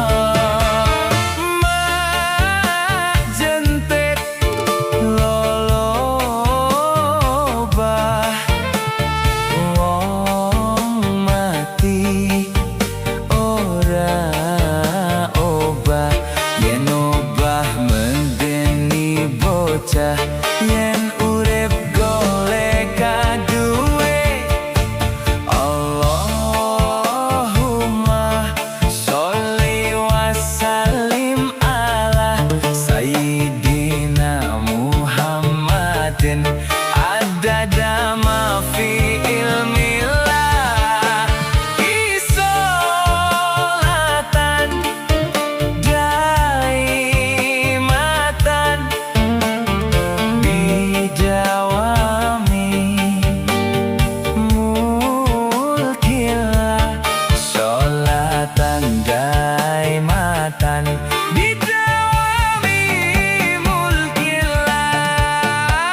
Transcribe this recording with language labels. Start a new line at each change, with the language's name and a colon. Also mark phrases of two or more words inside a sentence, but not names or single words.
Javanese: mak jentit lolo bah wong mati ora obah yen obah medeni bocah yen urip golek duit.
Arabic: اللهم صل وسلم على سيدنا محمد عدد ما في علم الله صلاة دائمة بدوام ملك الله صلاة دائمة بدوام ملك الله.